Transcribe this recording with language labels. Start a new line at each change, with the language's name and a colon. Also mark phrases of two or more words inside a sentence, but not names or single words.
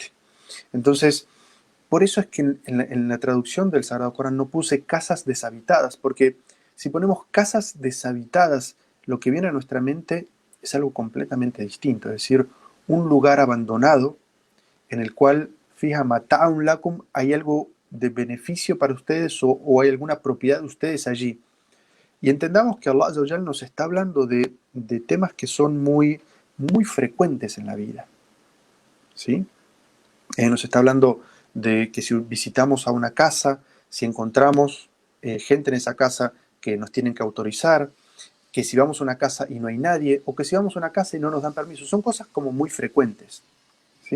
Spanish: Entonces, por eso es que en la traducción del Sagrado Corán no puse casas deshabitadas, porque si ponemos casas deshabitadas, lo que viene a nuestra mente es algo completamente distinto, es decir, un lugar abandonado en el cual, fija,
Arabic: متاع لكم,
Spanish: hay algo de beneficio para ustedes o hay alguna propiedad de ustedes allí. Y entendamos que Allah
Arabic: عز وجل
Spanish: nos está hablando de temas que son muy, muy frecuentes en la vida, ¿sí? Nos está hablando de que si visitamos a una casa, si encontramos gente en esa casa que nos tienen que autorizar, que si vamos a una casa y no hay nadie, o que si vamos a una casa y no nos dan permiso, son cosas como muy frecuentes, ¿sí?